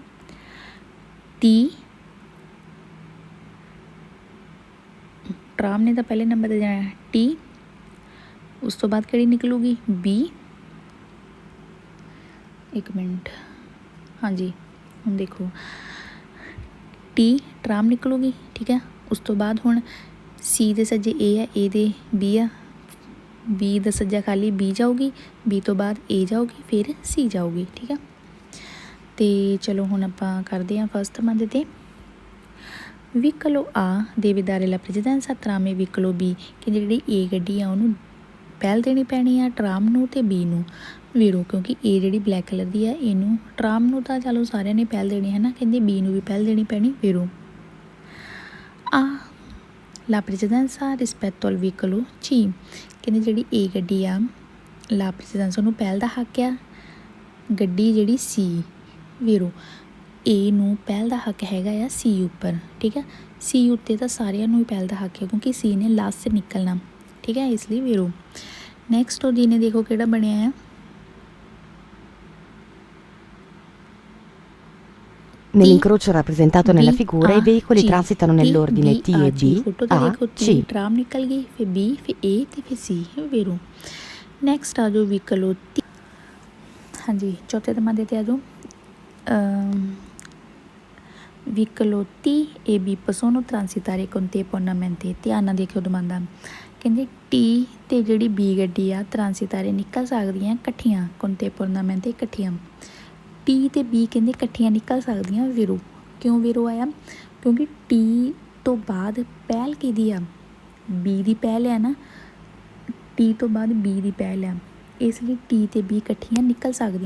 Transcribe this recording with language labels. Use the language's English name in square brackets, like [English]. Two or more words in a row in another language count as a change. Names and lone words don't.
[Punjabi] T ਟਰਾਮ ਨੇ ਤਾਂ ਪਹਿਲੇ ਨੰਬਰ ਤੇ ਜਾਣਾ T, ਉਸ ਤੋਂ ਬਾਅਦ ਕਿਹੜੀ ਨਿਕਲੂਗੀ B, ਇੱਕ ਮਿੰਟ, ਹਾਂਜੀ ਹੁਣ ਦੇਖੋ T ਟਰਾਮ ਨਿਕਲੂਗੀ, ਠੀਕ ਹੈ। ਉਸ ਤੋਂ ਬਾਅਦ ਹੁਣ C ਦੇ ਸੱਜੇ A ਆ, A ਦੇ B ਆ, B ਦਾ ਸੱਜਾ ਖਾਲੀ, B ਜਾਊਗੀ, B ਤੋਂ ਬਾਅਦ A ਜਾਊਗੀ, ਫਿਰ C ਜਾਊਗੀ, ਠੀਕ ਆ। ਤੇ ਚਲੋ ਹੁਣ ਆਪਾਂ ਕਰਦੇ ਹਾਂ ਫਸਟ ਮੰਦ ਤੇ ਵਹੀਕਲ A [Italian] deve dare la precedenza tramite [Punjabi] ਵਹੀਕਲ B, ਕਿ ਜਿਹੜੀ A ਗੱਡੀ ਆ ਉਹਨੂੰ ਪਹਿਲ ਦੇਣੀ ਪੈਣੀ ਆ ਟਰਾਮ ਨੂੰ ਤੇ B ਨੂੰ ਵੀਰੋ, ਕਿਉਂਕਿ A ਜਿਹੜੀ ਬਲੈਕ ਕਲਰ ਦੀ ਆ, ਇਹਨੂੰ ਟਰਾਮ ਨੂੰ ਤਾਂ ਚਲੋ ਸਾਰਿਆਂ ਨੇ ਪਹਿਲ ਦੇਣੀ ਹੈ ਨਾ, ਕਹਿੰਦੇ B ਨੂੰ ਵੀ ਪਹਿਲ ਦੇਣੀ ਪੈਣੀ ਵੀਰੋ। [Italian] A la precedenza rispetto al veicolo C, [Punjabi] ਕਹਿੰਦੇ ਜਿਹੜੀ A ਗੱਡੀ ਆ [Italian] la precedenza [Punjabi] ਉਹਨੂੰ ਪਹਿਲ ਦਾ ਹੱਕ ਆ, ਗੱਡੀ ਜਿਹੜੀ C ਵੀਰੋ, A ਨੂੰ ਪਹਿਲ ਦਾ ਹੱਕ ਹੈਗਾ ਆ C ਉੱਪਰ, ਠੀਕ ਹੈ। C ਉੱਤੇ ਤਾਂ ਸਾਰਿਆਂ ਨੂੰ ਹੀ ਪਹਿਲ ਦਾ ਹੱਕ ਹੈ, ਕਿਉਂਕਿ C ਨੇ ਲਾਸਟ 'ਤੇ ਨਿਕਲਣਾ, ਠੀਕ ਹੈ, ਇਸ ਲਈ ਵੀਰੋ। ਨੈਕਸਟ ਉਹਦੀ ਨੇ ਦੇਖੋ ਕਿਹੜਾ ਬਣਿਆ ਆ, [Italian] nell'incrocio rappresentato nella figura i veicoli transitano nell'ordine T e B, A, C। [Punjabi] ਟਰਾਮ ਨਿਕਲ ਗਈ, ਫਿਰ B, ਫਿਰ A ਤੇ ਫਿਰ C ਵੀਰੋ। ਨੈਕਸਟ ਆ ਜਾਓ ਵਹੀਕਲ T, ਹਾਂਜੀ ਚੌਥੇ ਨੰਬਰ ਤੇ ਆ ਜਾਓ ਵਹੀਕਲ [Italian] T e B possono transitare contemporaneamente, [Punjabi] ਧਿਆਨ ਨਾਲ ਦੇਖਿਓ ਦਮਾਂਦਾ, ਕਹਿੰਦੇ T ਤੇ ਜਿਹੜੀ B ਗੱਡੀ ਆ ਟਰਾਂਸਿਟਾਰੇ ਨਿਕਲ ਸਕਦੀਆਂ ਇਕੱਠੀਆਂ contemporaneamente ਇਕੱਠੀਆਂ, T ਤੇ B ਕਹਿੰਦੇ ਇਕੱਠੀਆਂ ਨਿਕਲ ਸਕਦੀਆਂ ਵੀਰੋ। ਕਿਉਂ ਵੀਰੋ ਆਇਆ, ਕਿਉਂਕਿ T ਤੋਂ ਬਾਅਦ ਪਹਿਲ ਕਿਹਦੀ ਆ, B ਦੀ ਪਹਿਲ ਆ ਨਾ, T ਤੋਂ ਬਾਅਦ B ਦੀ ਪਹਿਲ ਆ, ਇਸ ਲਈ T ਤੇ B ਇਕੱਠੀਆਂ ਨਿਕਲ ਸਕਦੀਆਂ।